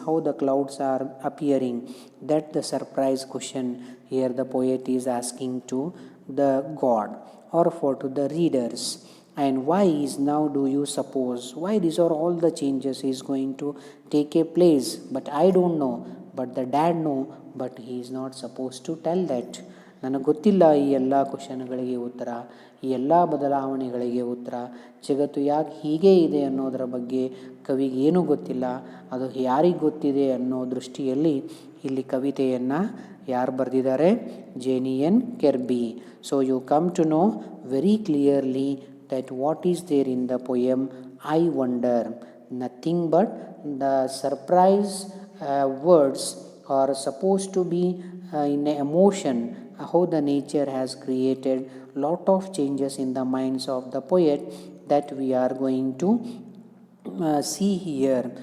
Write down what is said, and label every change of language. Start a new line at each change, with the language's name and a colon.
English: How the clouds are appearing? That the surprise question here the poet is asking to the God, or for to the readers. And why is now, do you suppose, why these are all the changes is going to take a place? But I don't know, but the dad know, but he is not supposed to tell that.
Kannada: ನನಗೆ ಗೊತ್ತಿಲ್ಲ ಈ ಎಲ್ಲ ಕ್ವಶನ್ಗಳಿಗೆ ಉತ್ತರ, ಈ ಎಲ್ಲ ಬದಲಾವಣೆಗಳಿಗೆ ಉತ್ತರ. ಜಗತ್ತು ಯಾಕೆ ಹೀಗೆ ಇದೆ ಅನ್ನೋದರ ಬಗ್ಗೆ ಕವಿಗೆ ಏನೂ ಗೊತ್ತಿಲ್ಲ. ಅದು ಯಾರಿಗೆ ಗೊತ್ತಿದೆ ಅನ್ನೋ ದೃಷ್ಟಿಯಲ್ಲಿ ಇಲ್ಲಿ ಕವಿತೆಯನ್ನು ಯಾರು ಬರೆದಿದ್ದಾರೆ? ಜೇನಿಯನ್ ಕೆರ್ಬಿ.
English: So you come to know very clearly that what is there in the poem I Wonder. Nothing but the surprise words are supposed to be in emotion, how the nature has created lot of changes in the minds of the poet, that we are going to see here.